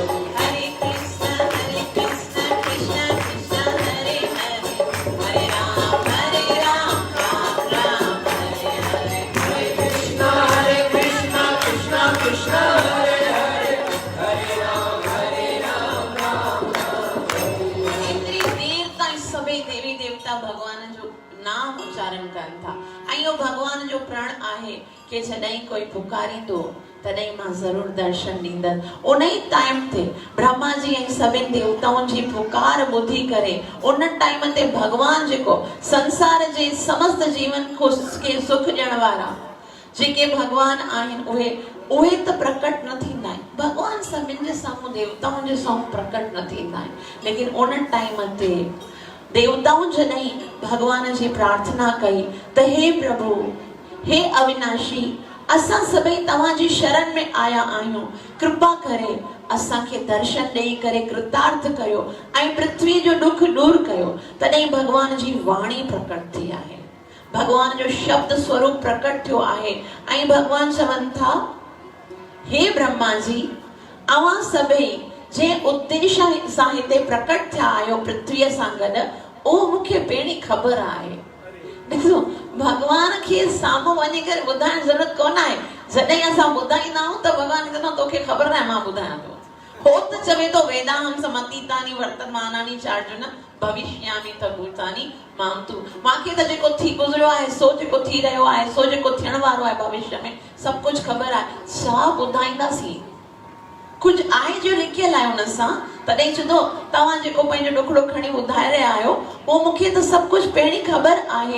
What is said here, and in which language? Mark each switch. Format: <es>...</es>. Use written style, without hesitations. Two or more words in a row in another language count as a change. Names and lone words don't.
<sa>हरे कृष्णा कृष्ण हरे हरे, हरे राम राम हरे हरे, हरे कृष्णा कृष्ण कृष्ण हरे हरे, हरे राम राम</sa> <sd>एतिरी देर ताईं सभई देवी देवता भगवान जो नाम उच्चारण कनि था। ऐं इहो भगवान जो प्रण आहे कि जॾहिं कोई पुकारींदो तॾहिं मां ज़रूर दर्शन ॾींदसि। उन ई टाइम ते ब्रह्मा जी ऐं सभिनि देवताउनि जी पुकार ॿुधी करे उन टाइम ते भगवान जेको संसार जे समस्त जीवन खे सुख ॾियण वारा जेके भगवान आहिनि उहे त प्रकट न थींदा आहिनि। भगवान सभिनि जे साम्हूं देवताउनि जे साम्हूं प्रकट न थींदा आहिनि, लेकिन उन टाइम ते देवताउनि जॾहिं भगवान जी प्रार्थना कई त हे प्रभु, हे अविनाशी, असां सभई तव्हांजी शरण में आया आहियूं, कृपा करे असांखे दर्शन ॾेई करे कृतार्थ कयो ऐं पृथ्वी जो दुख दूर कयो। तॾहिं भगवान जी वाणी प्रकट थी आहे, भगवान जो शब्द स्वरूप प्रकट थियो आहे ऐं भगवान चवनि था, हे ब्रह्मा जी, अवां सभई जे उद्देश्य सां हिते प्रकट थिया आहियो पृथ्वीअ सां गॾु, उहो मूंखे पहिरीं ख़बर आहे। ॾिसो, भगवान खे साम्हूं वञी करे ॿुधाइण ज़रूरत कोन आहे। जॾहिं असां ॿुधाईंदा आहियूं त भगवान चवंदो तोखे ख़बर न आहे, मां ॿुधायां थो। हो त चवे थो</sd> <sa>वेदाहं समतीतानि वर्तमानानि चार्जुन भविष्यामि त भूतानि मां तू।</sa> <sd>मूंखे त जेको थी गुज़रियो आहे, सो जेको थी रहियो आहे, सो जेको थियण वारो आहे भविष्य में, सभु कुझु ख़बर आहे। छा ॿुधाईंदासीं? कुझु आहे जो लिखियल आहे हुन सां, तॾहिं चवंदो तव्हां जेको पंहिंजो ॾुखड़ो खणी ॿुधाए रहिया आहियो, उहो मूंखे त सभु कुझु पहिरीं ख़बर आहे।</sd>